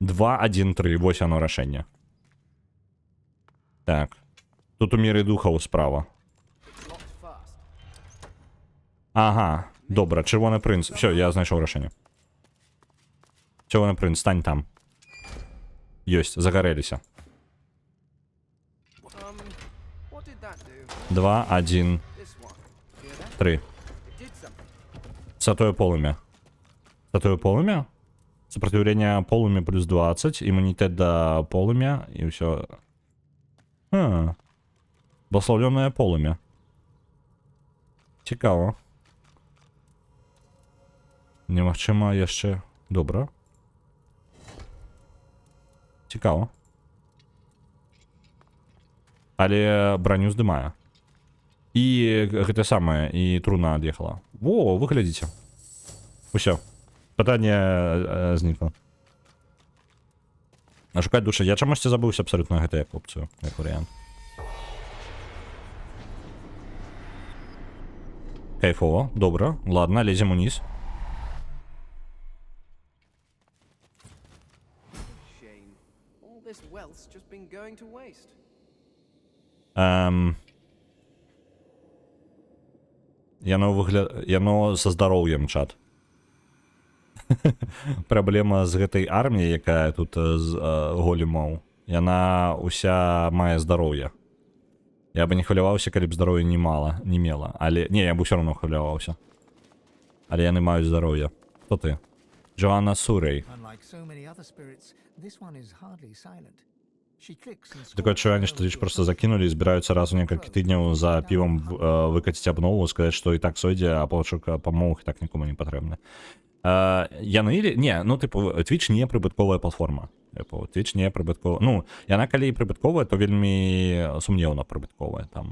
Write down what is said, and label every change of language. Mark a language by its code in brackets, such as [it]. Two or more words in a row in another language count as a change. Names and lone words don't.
[be] 2-1-3, вось оно рашэнне. Так. Тут у міры духаў справа. Ага, добра, чырвоны прынц. Все, я знайшоў рашэнне. Чырвоны прынц, стань там. Ёсць, загарэліся. [en] What did that do? 2-1-3. This one. Hear that? It did something. [ru] Святое полымя. Святое полымя? Сопротивление полымя плюс 20, иммунитет до полымя, и все. Благословленное полымя. [be] Цікаво. Немагчыма яшчэ... Добра. Цікаво. Але броню здымае. І гэта самае, і труна ад'ехала. Во, вы глядзіце. Усё. Пытанне знікла. А шукаць душа. Я чамусьці забыўся абсалютна гэта як опцыю, як варыянт. Кайфово, добра. Ладно, лезем уніз. [en] Shame. All this wealth's just been going to waste. [be] Яно са здароўем, чат. Праблема з гэтай арміяй, якая тут з големаў, яна ўся мае здароўе. Я бы не хваляваўся, калі б здароўя не мела. Але... Не, я бы ўсё роўно хваляваўся. Але яны маюць здароўе. Хто ты? Джоанна Сурей. [en] Unlike so many other spirits, this one is hardly silent. She clicks and [be] Такое адчуванне, што лишь просто закінулі і збіраюцца раз у некалькі тыдняў за півам выкаціць абнову, сказаць, што і так сойдзе, а пошук памог і так нікому не патрэбны. Яны... Не, ну, типу, Twitch не прыбытковая платформа. Типу, Twitch не прыбытковая... Ну, яна калі і прыбытковая, то вельмі сумнеўна прыбытковая там.